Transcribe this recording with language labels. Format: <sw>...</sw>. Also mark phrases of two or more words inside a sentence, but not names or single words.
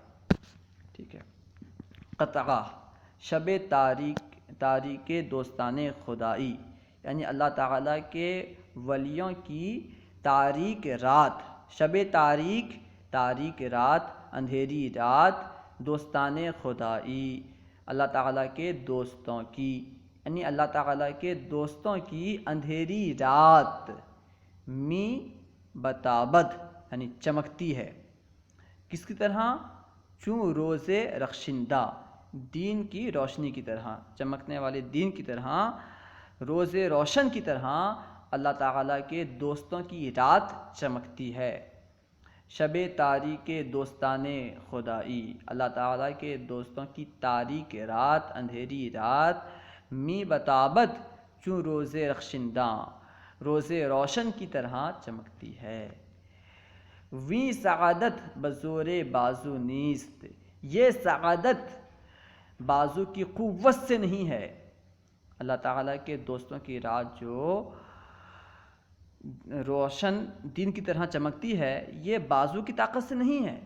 <ur>ٹھیک ہے. قطعہ</ur> <fa>شب تاریک دوستان خدائی،</fa> <ur>یعنی اللہ تعالیٰ کے ولیوں کی تاریک رات، شب تاریک رات، اندھیری رات،</ur> <fa>دوستان خدائی،</fa> <ur>اللہ تعالیٰ کے دوستوں کی، یعنی اللہ تعالیٰ کے دوستوں کی اندھیری رات</ur> <fa>می بتابد</fa> <ur>یعنی چمکتی ہے. کس کی طرح؟</ur> <fa>چوں روز رخشندہ،</fa> <ur>دین کی روشنی کی طرح، چمکنے والے دین کی طرح، روز روشن کی طرح اللہ تعالیٰ کے دوستوں کی رات چمکتی ہے.</ur> <fa>شب تاریک دوستان خدائی،</fa> <ur>اللہ تعالیٰ کے دوستوں کی تاریک رات، اندھیری رات،</ur> <fa>می بتابت چوں روز رخشندہ،</fa> <ur>روز روشن کی طرح چمکتی ہے.</ur> <fa>وی سعادت بزور بازو نیست،</fa> <ur>یہ سعادت بازو کی قوت سے نہیں ہے. اللہ تعالیٰ کے دوستوں کی رات جو روشن دین کی طرح چمکتی ہے یہ بازو کی طاقت سے نہیں ہے.</ur>